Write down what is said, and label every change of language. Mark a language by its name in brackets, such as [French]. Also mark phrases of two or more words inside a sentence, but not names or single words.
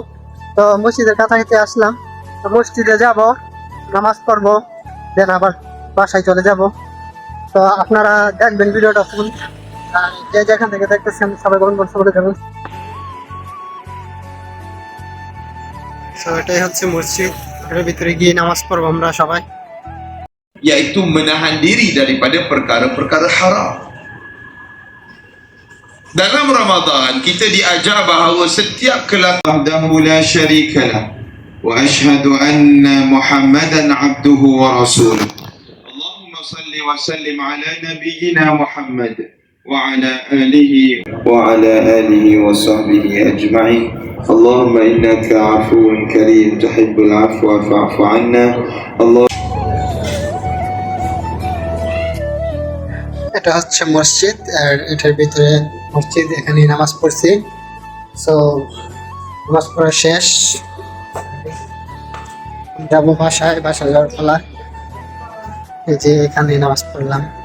[Bangla] তো মসজিদের কাছাকাছি আসলাম, তো মসজিদে যাব, নামাজ পড়বো, দেন আবার বাসায় চলে যাব। তো আপনারা দেখবেন ভিডিওটা ফুল, আর যে যেখান থেকে দেখতেছেন সবাই বন্ধু করে দেবেন। তো এটাই হচ্ছে মসজিদ, এর ভিতরে গিয়ে নামাজ পড়বো আমরা সবাই। [Malay] yaitu menahan diri daripada perkara-perkara haram. Dalam Ramadan kita diajar bahawa setiap kelakuan [Arabic] وحده لا شريك له وأشهد أن محمدا عبده ورسوله. اللهم صل وسلم على نبينا محمد وعلى آله وصحبه أجمعين. اللهم إنك عفو كريم تحب العفو فاعف عنا. Allah [Bangla] এটা হচ্ছে মসজিদ, আর এটার ভিতরে মসজিদ, এখানে নামাজ পড়ছি। সো নামাজ পড়া শেষ, যাবো বাসায় যাওয়ার পালা। এই যে এখানে নামাজ পড়লাম।